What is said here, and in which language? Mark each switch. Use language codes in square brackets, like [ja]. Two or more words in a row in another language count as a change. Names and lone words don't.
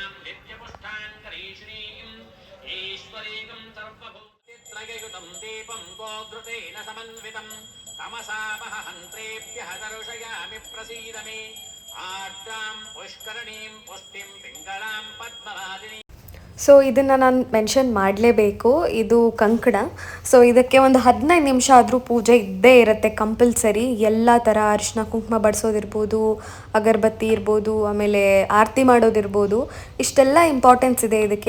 [sa] ಈಶ್ವರೀಕಂ ಸರ್ವಭೂತೇತ್ರಯುತಂ ದೀಪಂ धूपोऽघृतेन समन्वितम् तमसामह हन्त्रेभ्यः दर्शयामि प्रसीद मे आर्द्रां पुष्करणीं पुष्टिं पिङ्गळां पद्मवादिनीं. [kn] ಸೊ ಇದನ್ನು ನಾನು ಮೆನ್ಷನ್ ಮಾಡಲೇಬೇಕು, ಇದು ಕಂಕಣ. ಸೊ ಇದಕ್ಕೆ ಒಂದು 15 ನಿಮಿಷ ಆದರೂ ಪೂಜೆ ಇದ್ದೇ ಇರುತ್ತೆ ಕಂಪಲ್ಸರಿ. ಎಲ್ಲ ಥರ ಅರಿಶಿನ ಕುಂಕುಮ ಬಡಿಸೋದಿರ್ಬೋದು, ಅಗರಬತ್ತಿ ಇರ್ಬೋದು, ಆಮೇಲೆ ಆರತಿ ಮಾಡೋದಿರ್ಬೋದು, ಇಷ್ಟೆಲ್ಲ ಇಂಪಾರ್ಟೆನ್ಸ್ ಇದೆ ಇದಕ್ಕೆ.